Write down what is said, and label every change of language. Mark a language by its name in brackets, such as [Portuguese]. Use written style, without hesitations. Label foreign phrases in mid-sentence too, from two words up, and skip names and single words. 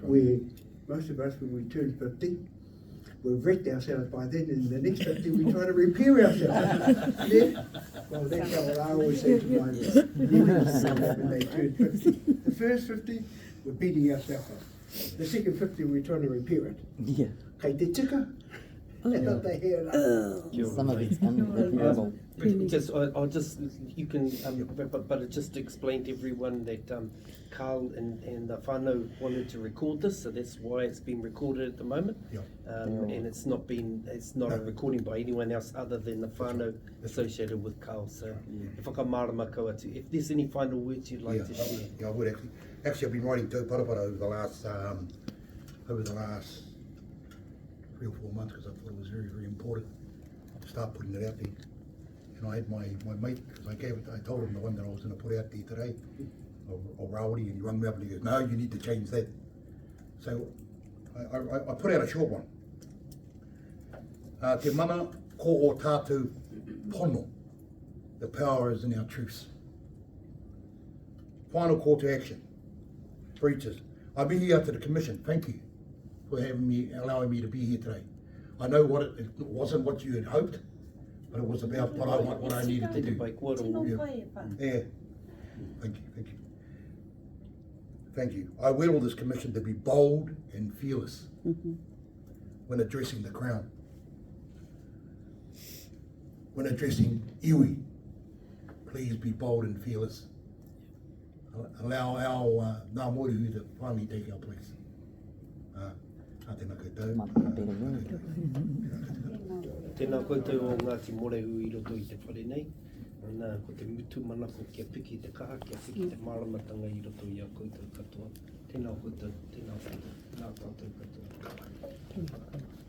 [English] Where most of us, when we turn 50, we've wrecked ourselves by then, and the next 50 we try to repair ourselves. Yeah? Well, that's what I always say to my nieces when they turn 50. The first 50, we're beating ourselves up. The second 50, we're trying to repair it. Yeah. [Māori] Kei te tika, [English] and not the hair. Some of it's unrepairable. Just, I'll just, you can, but just explain to everyone that Carl and the whānau wanted to record this, so that's why it's been recorded at the moment. Yeah. And it's not a recording by anyone else other than the whānau associated with Carl. So, if [Māori] whakamārama kaua tū. [English] If there's any final words you'd like to share. Yeah, I would actually. Actually, I've been writing to Parapara over the last 3 or 4 months because I thought it was very, very important to start putting it out there. And I had my mate, because I told him the one that I was going to put out there today, or Rawari, and he rang me up and he goes, no, you need to change that. So I put out a short one. [Māori] Te mana ko o tātou pono. [English] The power is in our truths. Final call to action. Preachers, I've been here to the commission. Thank you for allowing me to be here today. I know it wasn't what you had hoped, but it was about what I needed to do. Yeah. Thank you. I will this commission to be bold and fearless when addressing the crown. When addressing iwi, please be bold and fearless. Allow our Ngā Morehu to finally take our place. [Māori] Tēnā koutou. Tēnā koutou o Ngati Morehu I roto I te whare nei. Nā, ko te mutu manako kia piki te kaha, kia piki te māramatanga I roto I a koutou katoa. Tēnā koutou, tēnā koutou, nā tātou katoa.